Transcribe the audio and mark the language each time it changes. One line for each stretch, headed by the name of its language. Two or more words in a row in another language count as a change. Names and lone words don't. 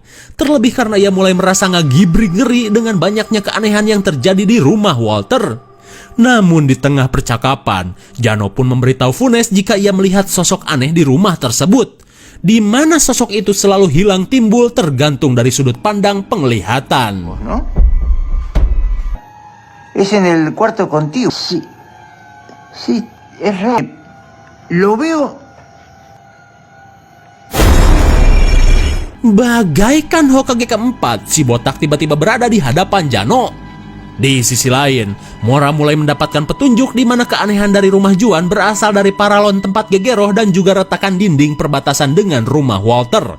Indonesian: Terlebih karena ia mulai merasa ngagibri ngeri dengan banyaknya keanehan yang terjadi di rumah Walter. Namun di tengah percakapan, Jano pun memberitahu Funes jika ia melihat sosok aneh di rumah tersebut. Di mana sosok itu selalu hilang timbul tergantung dari sudut pandang penglihatan.
Spanish: ¿No? Es en el cuarto contigo. Sí. Sí, es raro. Lo veo.
Indonesian: Bagaikan Hokage keempat, si botak tiba-tiba berada di hadapan Jano. Di sisi lain, Mora mulai mendapatkan petunjuk di mana keanehan dari rumah Juan berasal dari paralon tempat Gegero dan juga retakan dinding perbatasan dengan rumah Walter.